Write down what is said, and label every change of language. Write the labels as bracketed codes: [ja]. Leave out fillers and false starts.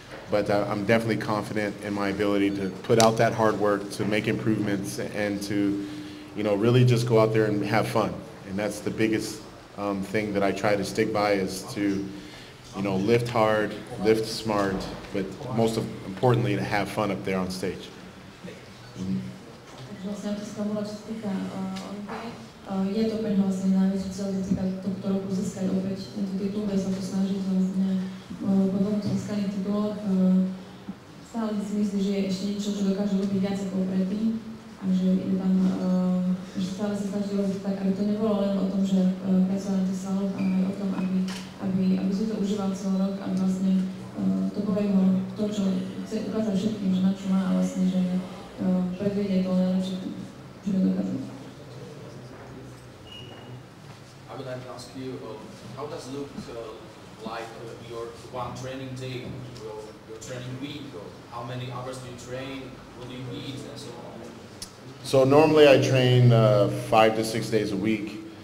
[en] But I'm definitely confident in my ability to put out that hard work, to make improvements, and to, you know, really just go out there and have fun. And that's the biggest thing that I try to stick by, is to, you know, lift hard, lift smart, but most importantly to have fun up there on stage. [sk] Vlastne otázka bola, čo sa týka Olympie. Je to pre ňa vlastne najväčší cieľ tohto roku získať opäť tento titul, bude sa to snažiť vlastne po dvoch získaných tituloch. Stále si myslí, že je ešte niečo, čo dokáže robiť viac ako predtým a že ide tam, že stále sa snaží robiť tak, aby to nebolo len o tom, že pracoval na tých svaloch, ale aj o tom, aby si to užíval celý rok a vlastne to povie ho to, čo chce ukázať všetkým, že na čo má a vlastne, že predvedie to najlepšie, čo je dokázať. [en] I would like to ask you, how does it look like your one training day, your training week, or how many hours do you train, what do you eat, and so on? So normally I train 5 to 6 days a week.